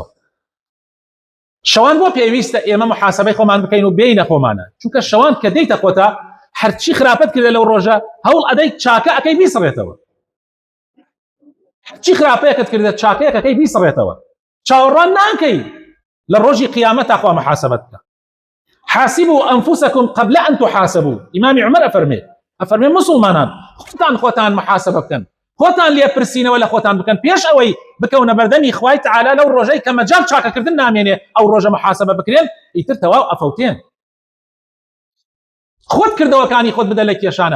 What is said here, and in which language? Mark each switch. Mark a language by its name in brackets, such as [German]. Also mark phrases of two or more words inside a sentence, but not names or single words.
[Central Kurdish] شەوان بۆ پێویستە ئێمە محاسبەی خۆمان بکەین و بێینە خۆمانە، چونکە شەوان کە دەیتە خۆتە هەرچی خراپەت کردە لەو ڕۆژە هەوڵ ئەدەی چاکە ئەەکەی بیسڕێتەوە. هەرچی خراپەیەکت کردە چاکەیەک ئەەکەی بیسڕێتەوە. چاوەڕوان ناکەی لە ڕۆژی قیامەتە خوا محاسبەت بکە. [Arabic] حاسبوا أنفسكم قبل أن تحاسبوا. [Central Kurdish] إمام عمر أفرمي مسلمانان خۆتان محاسبە بکەن، خۆتان لێ پرسینەوە لە خۆتان بکەن پێش ئەوەی بکەونە بەردەمی خوای تعالی لەو ڕۆژەی کە مەجال چاکەکردن نامێنێ ئەو ڕۆژە محاسبە بکرێن، ئیتر تەواو ئەفەوتێن. خۆت کردەوەکانی خۆت بدە لە کێشانە.